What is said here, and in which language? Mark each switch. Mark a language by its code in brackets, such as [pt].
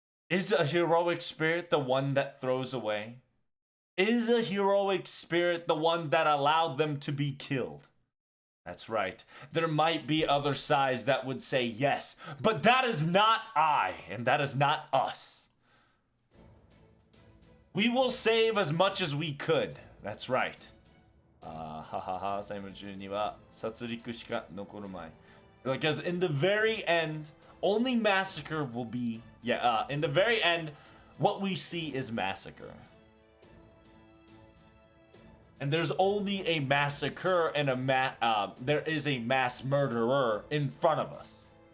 [en] Is a heroic spirit the one that throws away? Is a heroic spirit the one that allowed them to be killed? That's right. There might be other sides that would say yes, but that is not I, and that is not us. We will save as much as we could. That's right. [ja] 最後中には殺戮しか残るまい。 [en] Because in the very end, only massacre will be. In the very end, what we see is massacre. And there's only a massacre and there is a mass murderer in front of us.